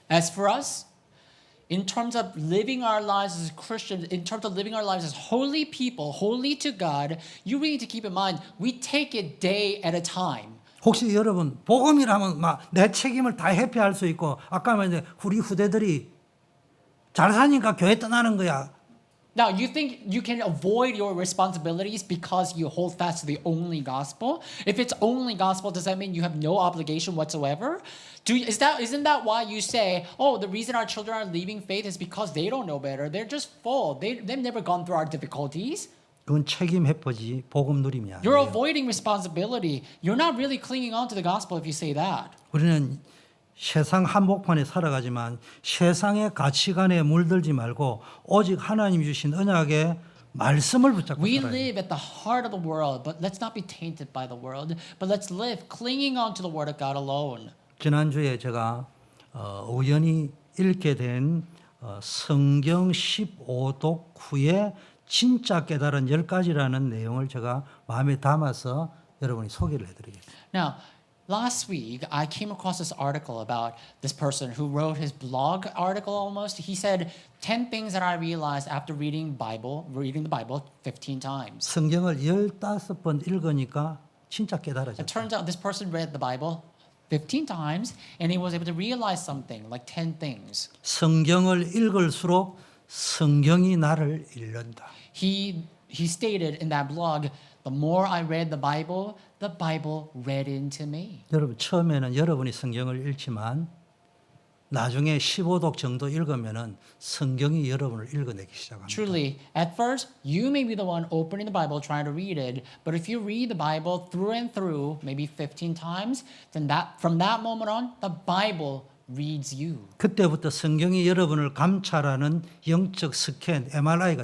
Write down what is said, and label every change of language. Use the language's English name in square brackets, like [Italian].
[English] As for us, in terms of living our lives as Christians, in terms of living our lives as holy people, holy to God, you really need to keep in mind, we take it day at a time. [Korean] 혹시 여러분 복음이라면 막 내 책임을 다 회피할 수 있고 아까 말했는데 우리 후대들이 잘 사니까 교회 떠나는 거야. [English] Now, you think you can avoid your responsibilities because you hold fast to the only gospel? If it's only gospel, does that mean you have no obligation whatsoever? Isn't that why you say, oh, the reason our children are leaving faith is because they don't know better? They're just full. They've never gone through our difficulties. [Korean] 그건 책임 회피지 복음 누림이 [English] You're [Korean] 아니에요. [English] avoiding responsibility. You're not really clinging on to the gospel if you say that. [Korean] 우리는 세상 한복판에 살아가지만 세상의 가치관에 물들지 말고 오직 하나님 주신 언약의 말씀을 붙잡고 [English] We [Korean] 살아야 돼요. [English] live at the heart of the world, but let's not be tainted by the world. But let's live clinging on to the word of God alone. [Korean] 지난주에 제가 우연히 읽게 된 성경 15독 후에 진짜 깨달은 10가지라는 내용을 제가 마음에 담아서 여러분이 소개를 해드리겠습니다. [English] Now, last week, I came across this article about this person who wrote his blog article almost. He said 10 things that I realized after reading the Bible 15 times. [Korean] 성경을 15번 읽으니까 진짜 [English] It [Korean] 깨달아졌다. [English] turns out this person read the Bible 15 times and he was able to realize something, like 10 things. [Korean] 성경을 읽을수록 성경이 나를 읽는다. [English] He stated in that blog, the more I read the Bible read into me. [Korean] 여러분 처음에는 여러분이 성경을 읽지만 나중에 15독 정도 읽으면은 성경이 여러분을 읽어내기 시작합니다. [English] Truly, at first, you may be the one opening the Bible, trying to read it. But if you read the Bible through and through, maybe 15 times, then from that moment on, the Bible reads you. [Korean] 그때부터 성경이 여러분을 감찰하는 영적 스캔 MRI가